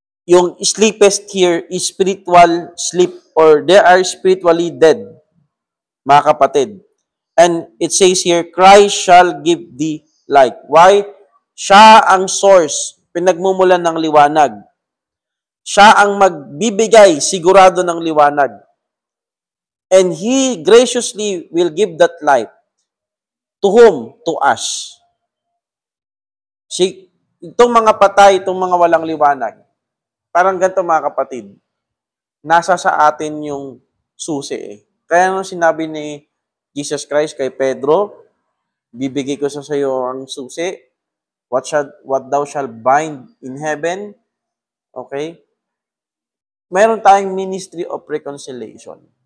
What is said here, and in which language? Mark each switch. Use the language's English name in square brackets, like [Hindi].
[English] Yung sleepest here is spiritual sleep or they are spiritually dead, [Filipino] mga kapatid. [English] And it says here, Christ shall give thee light. Why? [Filipino] Siya ang source, pinagmumulan ng liwanag. Siya ang magbibigay sigurado ng liwanag. [English] And He graciously will give that light. To whom? To us. [Filipino] Itong mga patay, itong mga walang liwanag, parang ganito mga kapatid, nasa sa atin yung susi Kaya nung sinabi ni Jesus Christ kay Pedro, bibigay ko sa iyo ang susi, [English] what thou shall bind in heaven, okay? [Filipino] Meron tayong [English] ministry of reconciliation.